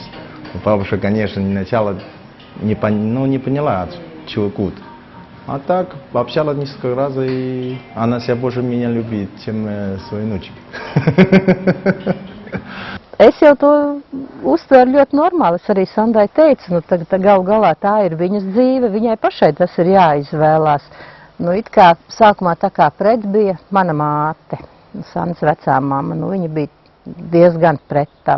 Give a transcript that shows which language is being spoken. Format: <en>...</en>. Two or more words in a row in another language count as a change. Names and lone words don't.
<ru>Бабушка, конечно, сначала не поняла, от чего кут. А так, общалась несколько раз, и она себя больше меня любит, чем свои внучки.</ru> <lv>Es jau to uztveru ļoti normāli. Es arī Sandai teicu, tagad galu galā tā ir viņas dzīve, viņai pašai tas ir jāizvēlās. It kā sākumā tā kā pret bija mana māte, Sandas vecā mamma, viņa bija diezgan pret tam.</lv>